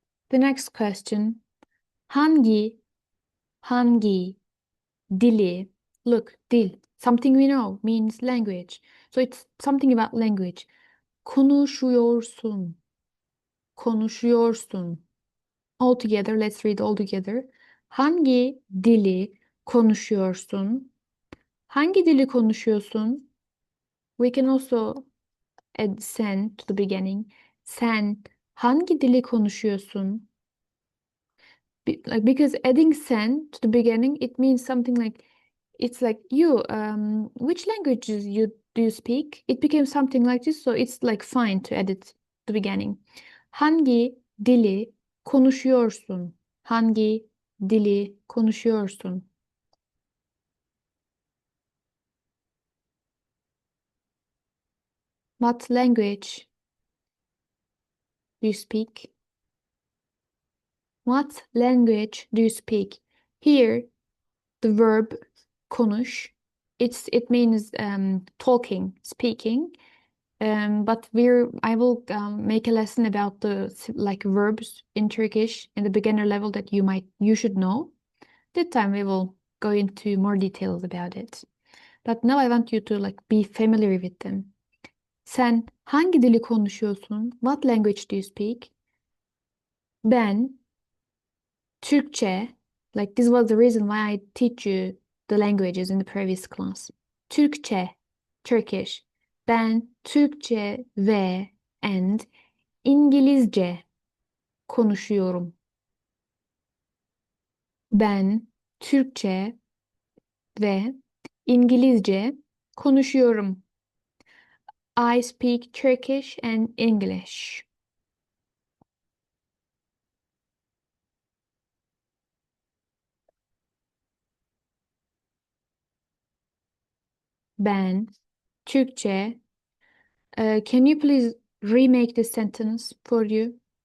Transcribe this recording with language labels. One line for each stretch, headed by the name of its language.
English: The next question.
Turkish: Hangi dili?
English: Look, dil. Something we know means language. So it's something about language. Konuşuyorsun. Konuşuyorsun. All together, let's read all together.
Turkish: Hangi dili konuşuyorsun? Hangi dili konuşuyorsun?
English: We can also add sen to the beginning.
Turkish: Sen hangi dili konuşuyorsun?
English: Like because adding sen to the beginning, it means something like it's like you which languages do you speak? It became something like this, so it's like fine to add it to the beginning.
Turkish: Hangi dili konuşuyorsun? Hangi dili konuşuyorsun?
English: What language do you speak? What language do you speak? Here, the verb konuş, it means talking, speaking. But I will make a lesson about the like verbs in Turkish in the beginner level that you should know. That time we will go into more details about it. But now I want you to like be familiar with them.
Turkish: Sen hangi dili konuşuyorsun?
English: What language do you speak?
Turkish: Ben Türkçe,
English: like this was the reason why I teach you the languages in the previous class.
Turkish: Türkçe, Turkish. Ben Türkçe ve and İngilizce konuşuyorum. Ben Türkçe ve İngilizce konuşuyorum.
English: I speak Turkish and English.
Turkish: Ben Türkçe.
English: Can you please remake this sentence for you?